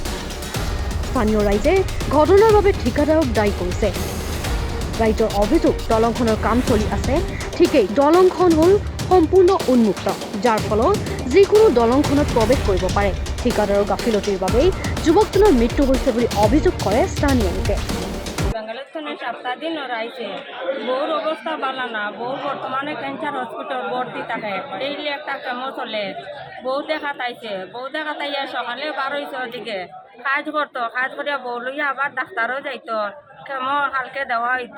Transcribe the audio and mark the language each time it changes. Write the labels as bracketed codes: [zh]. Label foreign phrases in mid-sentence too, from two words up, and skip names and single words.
[as] স্থানীয় ৰাইজে ঘটনাৰ বাবে ঠিকাদাৰক দায়ী কৰিছে। ৰাইজৰ অভিযোগ, দলংখনৰ কাম চলি আছে ঠিকেই, দলংখন হ'ল সম্পূৰ্ণ উন্মুক্ত, যাৰ ফলত যিকোনো দলংখনত প্ৰৱেশ কৰিব পাৰে। ঠিকাদাৰৰ গাফিলতিৰ বাবেই যুৱকজনৰ মৃত্যু হৈছে বুলি অভিযোগ কৰে স্থানীয় লোকে। [bn] বাংলাদেশে সপ্তাহদিন রাইছে বউর অবস্থা ভালো না, বউ বর্তমানে ক্যান্সার হসপিটাল ভর্তি থাকে, ডেইলি একটা কেমো চলে। বউ দেখা তাইছে, বউ দেখা তাইয়া সকালে বার হয়েছে ওদিকে কাজ করতো, কাজ করিয়া বউ লইয়া আবার ডাক্তারও যাইতো, কেমো হালকে দেওয়া হইতো।